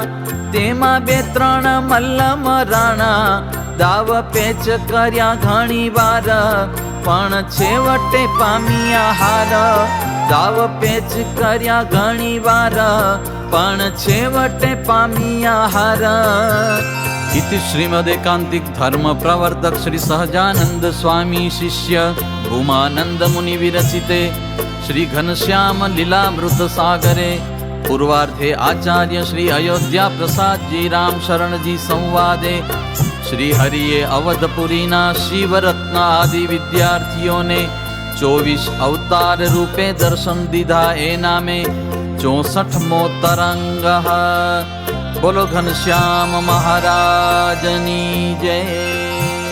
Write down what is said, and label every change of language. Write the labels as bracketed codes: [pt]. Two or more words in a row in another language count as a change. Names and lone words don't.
[gu] તેમાં બે ત્રણ મલ્લ મરાણા. દાવ પેચ કર્યા ઘણી વાર, પણ છેવટે પામ્યા હાર. દાવ પેચ કર્યા ઘણી વાર, પણ છેવટે પામ્યા હાર. [sa] इति श्रीमदेकांतिक धर्म प्रवर्तक श्री सहजानंद स्वामी शिष्य भूमानंद मुनि विरचिते श्री घनश्याम लीलामृत सागरे पूर्वार्धे आचार्य श्री अयोध्या प्रसाद जी राम शरण जी संवादे [gu] શ્રી હરિએ અવધપુરીના શિવરત્ન આદિ વિદ્યાર્થીઓ ને 24 અવતાર રૂપે દર્શન દીધા એ નામે 64મો તરંગ। બોલો ઘનશ્યામ મહારાજની જય।